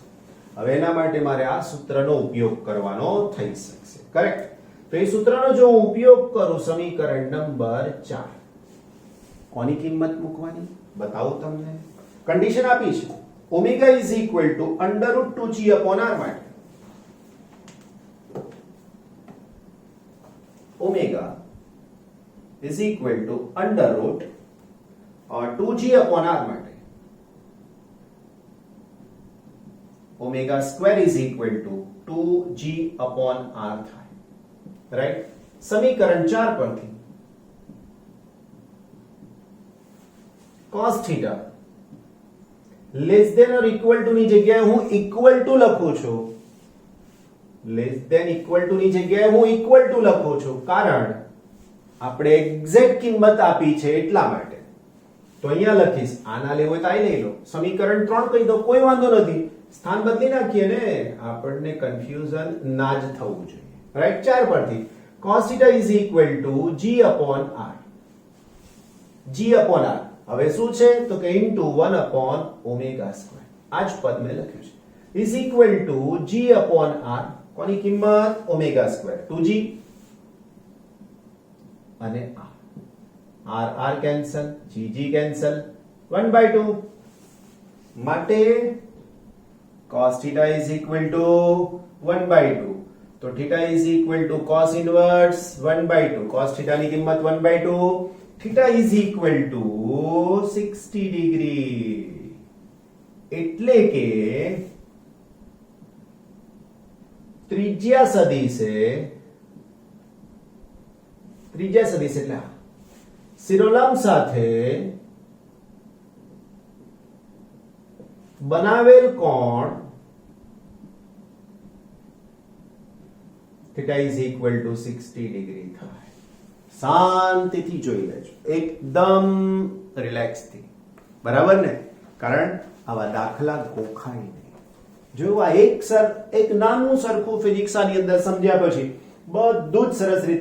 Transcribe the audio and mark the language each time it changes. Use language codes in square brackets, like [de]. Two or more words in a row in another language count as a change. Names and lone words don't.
[gu] હવે એના માટે મારે આ સૂત્રનો ઉપયોગ કરવાનો થઈ શકશે. કરેક્ટ. તો એ સૂત્રનો જો હું ઉપયોગ કરું, સમીકરણ નંબર 4, કોની કિંમત મૂકવાની બતાવું તમને. કન્ડિશન આપી છે [en] omega is equal to under root 2g upon r માટે omega is equal to under root 2g upon r માટે omega square is equal to 2g upon r થાય, રાઈટ? [gu] સમીકરણ 4 પરથી [en] cos theta less than or equal to [gu] ની જગ્યાએ હું [en] equal to [gu] લખું છું. [en] less than equal to [gu] ની જગ્યાએ હું [en] equal to [gu] લખું છું, કારણ આપણે એક્ઝેક્ટ કિંમત આપી છે એટલા માટે. તો અહીંયા લખીશ, આના લેવો હોય તો આ લઈ લો. સમીકરણ 3 કહી દો, કોઈ વાંધો નથી, સ્થાન બદલી નાખીએ ને, આપણને કન્ફ્યુઝન ના જ થવું જોઈએ, રાઈટ? [en] 4 પરથી cos θ is equal to g upon r. g upon r [gu] હવે શું છે? તો કે [en] into 1 upon omega square. [gu] આ જ પદ મેં લખ્યું છે. [en] is equal to g upon r. [gu] કોની કિંમત? [en] omega square 2g અને r કેન્સલ, g કેન્સલ, 1/2 માટે cos θ is equal to 1/2. તો θ is equal to cos inverse 1/2. cos θ [gu] ની કિંમત [en] 1/2. θ is equal to 60 ડિગ્રી. [gu] એટલે કે ત્રિજ્યા સદિશ એટલે શિરોલંબ સાથે બનાવેલ કોણ [en] θ is equal to [gu] 60 ડિગ્રી થાય. શાંતિથી જોઈ લેજો, એકદમ રિલેક્સ થી, બરાબર ને? કારણ આવા દાખલા ગોખાય નહીં. જો આ એક નાનું સરખું ફિઝિક્સની અંદર સમજ્યા પછી બધું જ સરસ રીતે લખાય.